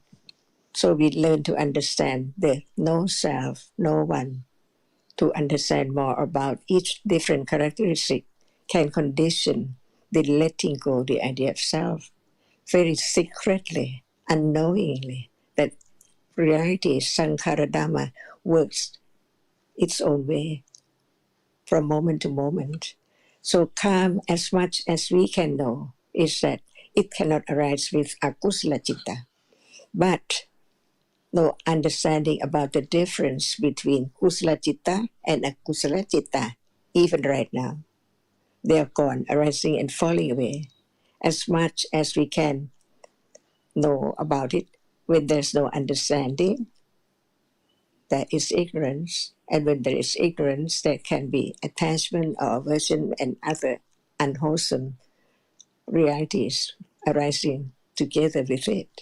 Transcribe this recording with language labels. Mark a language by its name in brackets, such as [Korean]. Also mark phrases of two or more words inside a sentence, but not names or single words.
[English] So we learn to understand the no self, no one, to understand more about each different characteristic can condition the letting go the idea of self very secretly, unknowingly, that reality, [Pali] Sankhara-Dhamma, [English] works its own way from moment to moment. So calm, as much as we can know, is that it cannot arise with [Pali] akusala citta. [English] But no understanding about the difference between [Pali] kusala citta [English] and [Pali] akusala citta, [English] even right now. They are gone, arising and falling away. As much as we can know about it, when there's no understanding, there is ignorance. And when there is ignorance, there can be attachment or aversion and other unwholesome realities arising together with it.